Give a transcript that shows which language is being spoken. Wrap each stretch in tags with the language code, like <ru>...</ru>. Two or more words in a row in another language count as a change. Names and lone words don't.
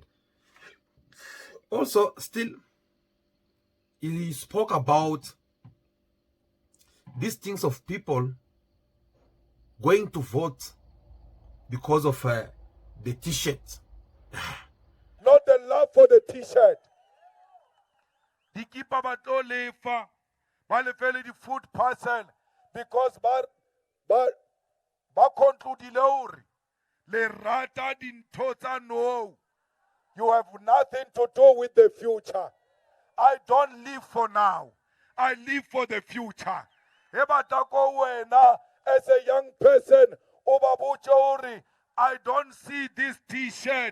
<en>Also, still, he spoke about these things of people going to vote because of the t-shirt. Not the love for the t-shirt.</en> <st>Dikipa ba tlo lefa, ba lefele di</st> <en>food parcel</en> <st>because ba concludile hore le rata dintho tsa no.</st> <en>You have nothing to do with the future. I don't live for now. I live for the future.</en> <st>Ebatako wena</st> <en>as a young person, Obabuchori, I don't see this t-shirt.</en>